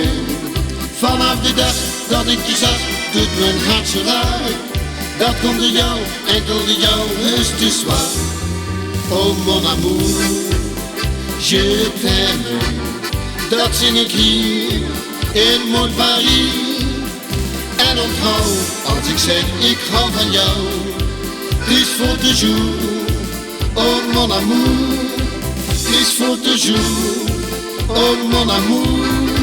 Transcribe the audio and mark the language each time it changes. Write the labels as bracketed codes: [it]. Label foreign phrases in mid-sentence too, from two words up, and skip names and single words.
[nl] Vanaf de dag dat ik je zag, doet mijn hart zo raar. Dat komt door jou, enkel door jou, heus te zwaar. [fr] Oh mon amour, je t'aime, [nl] dat zing ik hier in Moed Paris. En onthoud, als ik zeg ik hou van jou, het is voor [fr] toujours, oh mon amour, [nl] het is voor [fr] toujours, oh mon amour.